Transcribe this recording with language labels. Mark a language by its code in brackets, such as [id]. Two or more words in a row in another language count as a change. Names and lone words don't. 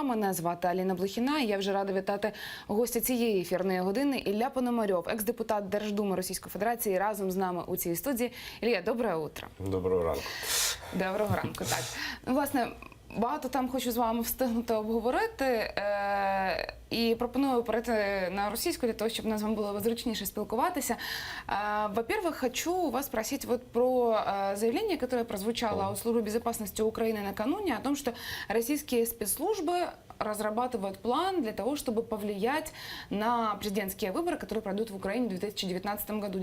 [uk] Мене звати Аліна Блохіна. І я вже рада вітати гостя цієї ефірної години Ілля Пономарьов, екс-депутат Держдуми Російської Федерації, разом з нами у цій студії. [ru] Ілля, доброе утро. [uk] Доброго ранку. Доброго ранку, так. Ну, власне, багато там хочу з вами встигнути обговорити. І пропоную перейти на російську для того, щоб нам з вами було зручніше спілкуватися. [ru] Во-первых, хочу у вас спросить вот про заявление, которое прозвучало у Службы безопасности Украины накануне, о том, что российские спецслужбы разрабатывают план для того, чтобы повлиять на президентские выборы, которые пройдут в Украине в 2019 году.